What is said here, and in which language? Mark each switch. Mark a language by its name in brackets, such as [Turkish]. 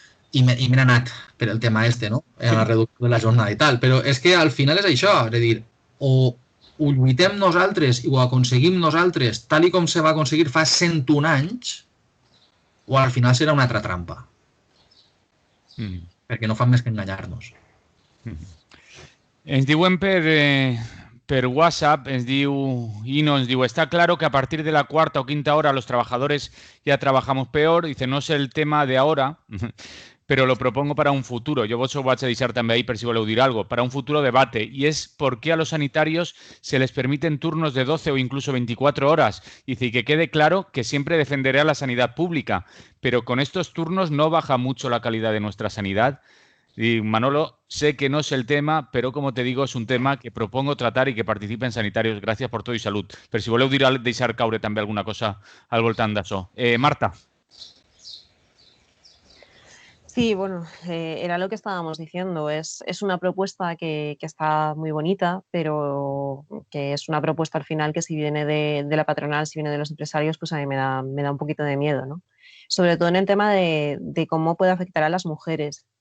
[Catalan] I m'he anat per el tema no? La reducció de la jornada i tal. Però és que al final és això, és a dir, o ho lluitem nosaltres i ho aconseguim nosaltres tal com se va aconseguir fa 101 anys, o al final serà una altra trampa. Perquè no fan més que enganyar-nos. Ens diuen per WhatsApp, Ino ens diu, [Spanish] está claro que a partir de la cuarta o quinta hora los trabajadores ya trabajamos peor. Dice, no es el tema de ahora, pero lo propongo para un futuro. [Catalan] Yo vos ho vaig a deixar també ahí per si voleu dir algo. [Spanish] Para un futuro debate. Y es por qué a los sanitarios se les permiten turnos de 12 o incluso 24 horas. Dice, y que quede claro que siempre defenderé a la sanidad pública, pero con estos turnos no baja mucho la calidad de nuestra sanidad. Y Manolo, sé que no es el tema, pero como te digo, es un tema que propongo tratar y que participen sanitarios. Gracias por todo y salud. [Catalan] Pero si voleu deixar caure també alguna cosa al voltant d'això. Marta. [Spanish] Sí, bueno, era lo que estábamos diciendo. Es una propuesta que está muy bonita, pero que es una propuesta al final que si viene de la patronal, si viene de los empresarios, pues a mí me da un poquito de miedo, ¿no? Sobre todo en el tema de cómo puede afectar a las mujeres.